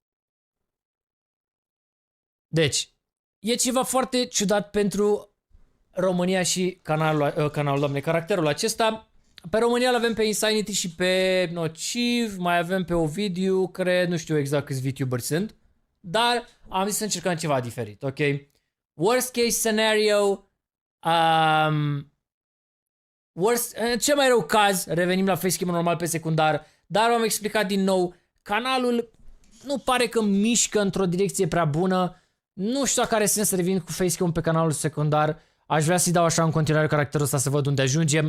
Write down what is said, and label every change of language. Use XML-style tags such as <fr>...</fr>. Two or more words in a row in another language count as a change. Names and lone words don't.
<ro>Deci, e ceva foarte ciudat pentru România și canalul doamne, caracterul acesta. Pe România îl avem pe Insanity și pe Nociv, mai avem pe Ovidiu, cred, nu știu exact câți VTuberi sunt, dar am zis să încercăm ceva diferit, ok?</ro> <en>Worst case scenario,</en> <ro>în cel mai rău caz, revenim la facecam normal pe secundar, dar v-am explicat din nou, canalul nu pare că mișcă într-o direcție prea bună, nu știu dacă are sens să revin cu facecam pe canalul secundar. Aș vrea să-i dau așa în continuare caracterul ăsta să văd unde ajungem.</ro>